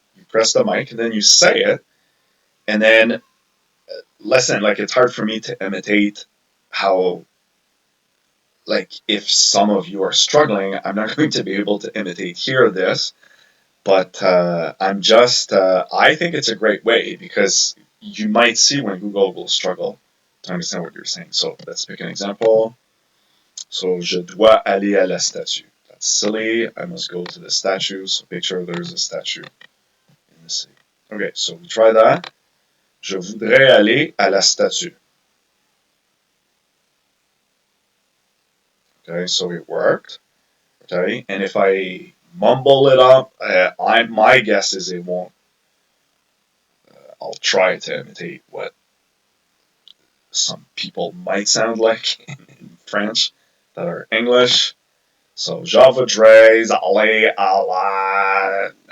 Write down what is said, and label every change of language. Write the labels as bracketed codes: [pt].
[en] You press the mic and then you say it. And then listen, like it's hard for me to imitate how like if some of you are struggling, I'm not going to be able to imitate here this, but I think it's a great way because you might see when Google will struggle to understand what you're saying. So let's pick an example. [fr] So, je dois aller à la statue. [en] That's silly. I must go to the statue. So picture there's a statue in the city. Okay, so we try that. [fr] Je voudrais aller à la statue. [en] Okay, so it worked. Okay, and if I mumble it up, my guess is it won't. I'll try to imitate what some people might sound like in French that are English. [fr] So, je voudrais aller à la.